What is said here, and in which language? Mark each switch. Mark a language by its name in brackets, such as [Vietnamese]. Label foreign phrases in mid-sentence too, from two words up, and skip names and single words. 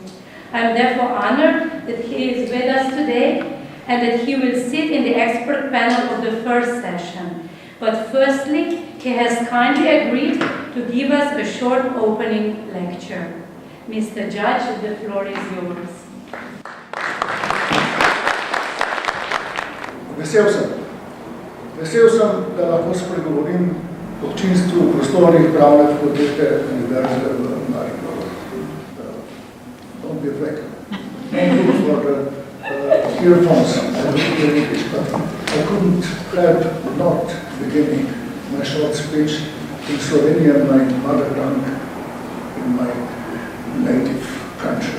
[English] I am therefore honored that he is with us today and that he will sit in the expert panel of the first session. But firstly, he has kindly agreed to give us a short opening lecture. Mr. Judge, the floor is yours. [Slovenian] Vesel sem, da lahko spregovorim občinstvu prostornih pravne fakultete Univerze v Mariboru. [English] Don't be afraid. Thank you for the earphones and the English, but I couldn't help not beginning my short speech in Slovenian, my mother tongue, in my native country.